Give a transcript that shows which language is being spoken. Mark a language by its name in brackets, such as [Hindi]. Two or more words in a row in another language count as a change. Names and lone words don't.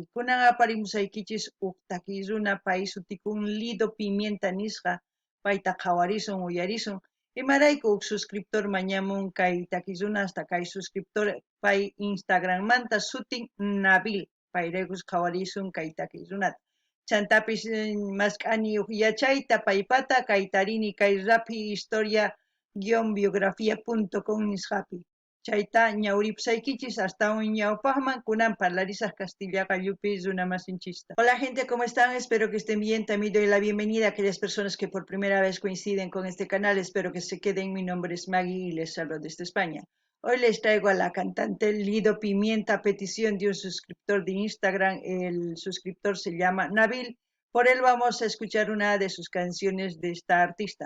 [Quechua] Kunan aparimusaykichis huk takiy runa pay sutikun Lido Pimienta nisqa payta qhawarisun uyarisun imarayku huk suscriptor mañamun kay takiy runa hasta kay suscriptor pay Instagram manta sutin Nabil payraykus qhawarisun kay takiy runata. Chantapis mask'ani huk yachayta paypata kaytarini kay rapi historia-biografía.com nisqapi. Chayta ñawripusaykichis [Spanish] hasta un [Quechua] ñawpaqman kunan parlarisaq Castilla qallupi runa masinchista. [Spanish] Hola gente, ¿cómo están? Espero que estén bien. También doy la bienvenida a aquellas personas que por primera vez coinciden con este canal. Espero que se queden. Mi nombre es Maggie y les saludo desde España. Hoy les traigo a la cantante Lido Pimienta a petición de un suscriptor de Instagram. El suscriptor se llama Nabil. Por él vamos a escuchar una de sus canciones de esta artista.